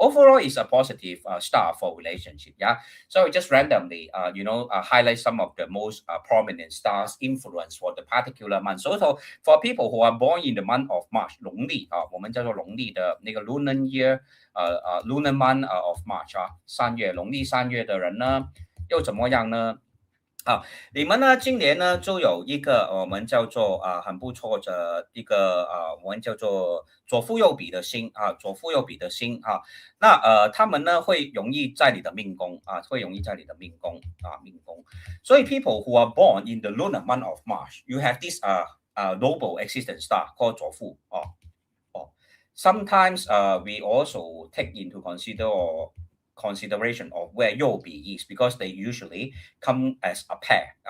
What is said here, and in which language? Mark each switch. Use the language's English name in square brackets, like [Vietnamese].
[English] Overall, it's a positive star for relationship. Yeah. So just randomly, highlight some of the most prominent stars influence for the particular month. So for people who are born in the month of March, [Chinese] 农历我们叫做农历的那个 [English] lunar year, lunar month of March [Chinese] 3月，农历3月的人呢，又怎么样呢？你们呢今年呢就有一个我们叫做很不错的一个我们叫做左辅右弼的星左辅右弼的星那他们呢会容易在你的命宫会容易在你的命宫命宫。所以 [English] people who are born in the lunar month of March, you have this noble existence star called 左辅Sometimes we also take into consideration of where Yobi is, because they usually come as a pair.